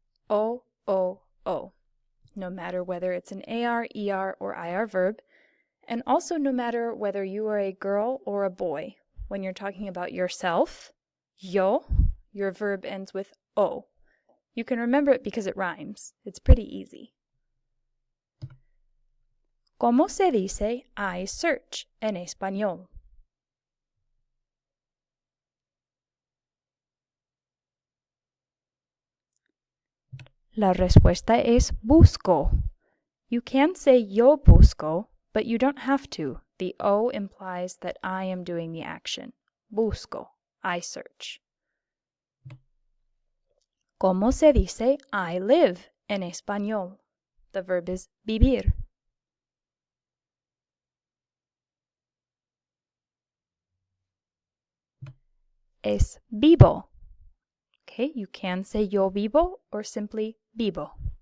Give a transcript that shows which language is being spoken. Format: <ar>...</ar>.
<en>O, O, O. No matter whether it's an AR, ER, or IR verb, and also no matter whether you are a girl or a boy. When you're talking about yourself, yo, your verb ends with O. You can remember it because it rhymes. It's pretty easy.</en> <es>¿Cómo se dice</es> <en>I search</en> <es>en español? La respuesta es busco.</es> <en>You can say</en> <es>yo busco,</es> <en>but you don't have to. The O implies that I am doing the action.</en> <es>Busco,</es> <en>I search.</en> <es>¿Cómo se dice</es> <en>I live</en> <es>en español?</es> <en>The verb is</en> <es>vivir. Es vivo.</es> <en>Okay, you can say</en> <es>yo vivo</es> <en>or simply vivo.</en>